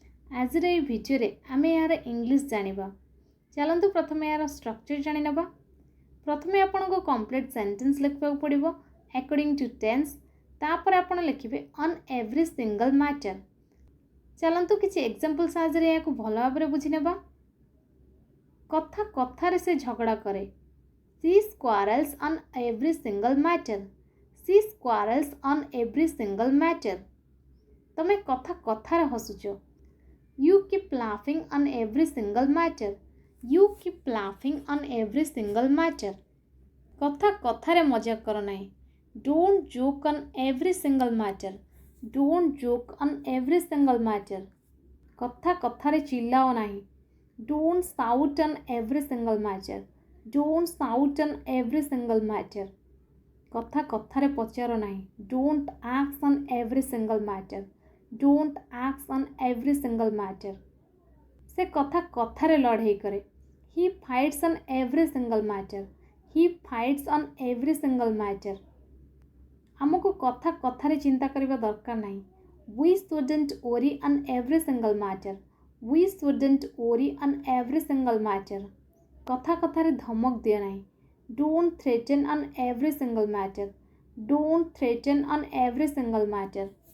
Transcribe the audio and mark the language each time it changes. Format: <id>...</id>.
<or>ଆଜିର ଏହି ଭିଡ଼ିଓରେ ଆମେ ଏହାର ଇଂଲିଶ ଜାଣିବା। ଚାଲନ୍ତୁ ପ୍ରଥମେ ଏହାର ଷ୍ଟ୍ରକ୍ଚର ଜାଣିନେବା। ପ୍ରଥମେ ଆପଣଙ୍କୁ କମ୍ପ୍ଲିଟ୍ ସେଣ୍ଟେନ୍ସ ଲେଖିବାକୁ ପଡ଼ିବ</or> <en>According to tense.</en> <or>ତାପରେ ଆପଣ ଲେଖିବେ</or> <en>On every single matter.</en> <or>ଚାଲନ୍ତୁ କିଛି ଏକ୍ଜାମ୍ପଲ୍ ସାହାଯ୍ୟରେ ଏହାକୁ ଭଲ ଭାବରେ ବୁଝିନେବା। କଥା କଥାରେ ସେ ଝଗଡ଼ା କରେ।</or> <en>She quarrels on every single matter. She quarrels on every single matter.</en> <or>ତମେ କଥା କଥାରେ ହସୁଛ।</or> <en>You keep laughing on every single matter. You keep laughing on every single matter.</en> <or>କଥା କଥାରେ ମଜାକ କର ନାହିଁ।</or> <en>Don't joke on every single matter. Don't joke on every single matter.</en> <or>କଥା କଥାରେ ଚିଲ୍ଲାଅ ନାହିଁ।</or> <en>Don't shout on every single matter. Don't shout on every single matter.</en> <or>କଥା କଥାରେ ପଚାର ନାହିଁ।</or> <en>Don't ask on every single matter. Don't ask on every single matter.</en> <or>ସେ କଥା କଥାରେ ଲଢ଼େଇ କରେ।</or> <en>He fights on every single matter. He fights on every single matter.</en> <or>ଆମକୁ କଥା କଥାରେ ଚିନ୍ତା କରିବା ଦରକାର ନାହିଁ।</or> <en>We shouldn't worry on every single matter. We shouldn't worry on every single matter.</en> <or>କଥା କଥାରେ ଧମକ ଦିଅ ନାହିଁ।</or> <en>Don't threaten on every single matter. Don't threaten on every single matter.</en>